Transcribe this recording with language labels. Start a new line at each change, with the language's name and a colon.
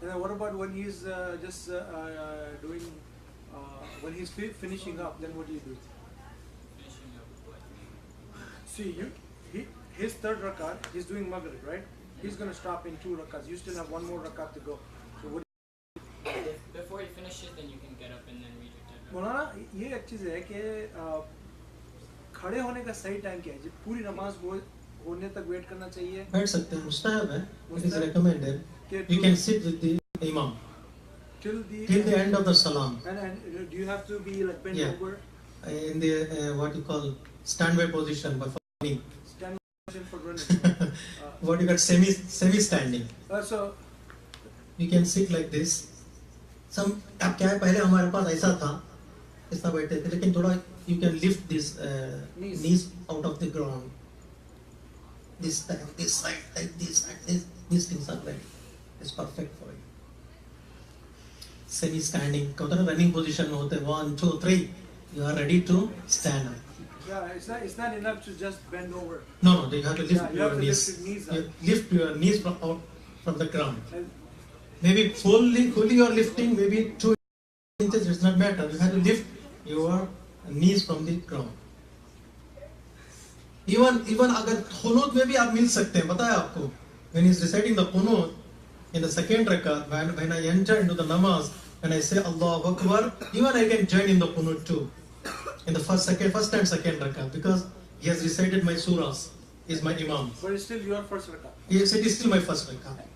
English: And then what about when he's just doing, when he's finishing up, then what do you do? Finishing up with what? See, his third rakat, he's doing Maghrib, right? He's going to stop in 2 rakats. You still have 1 more rakat to go. So what Before he finishes, then you can get up and then read your third rakat.
Hindi: मौलाना ये एक चीज़ है कि खड़े होने का सही time क्या है? जब पूरी नमाज होने तक वेट करना चाहिए. बैठ सकते हैं. मुस्ताहब है.
English: It is recommended. You can sit with the imam till the end of the salam. And do you have to be like bent over? In the what you call standby position, but for me. Standby position for running. What you got semi standing. So you can sit like this.
Hindi: Some अब क्या है पहले हमारे पास ऐसा था ऐसा बैठे थे लेकिन थोड़ा
English: you can lift this knees out of the ground. This time, this side, like this, like this. These things are ready. It's perfect for you. Semi standing.
Hindi: कौन running position में होते 1, 2, 3.
English: You are ready to stand up. Yeah, it's not enough to just bend over. No, you have to lift you your have to knees. lift your knees up. You lift your knees from the ground. And Maybe fully you are lifting, maybe 2 inches, it's not matter. You have to lift your knees from the ground.
Hindi: Even अगर खुनूत में भी आप मिल सकते हैं, पता है आपको?
English: When he's reciting the qunut in the second rakat, when I enter into the namaz, when I say Allahu Akbar, even I can join in the qunut too. In the first and second rakat, because he has recited my surahs, is my imam. but it's still your first rakat. Yes, it is still my first rakat.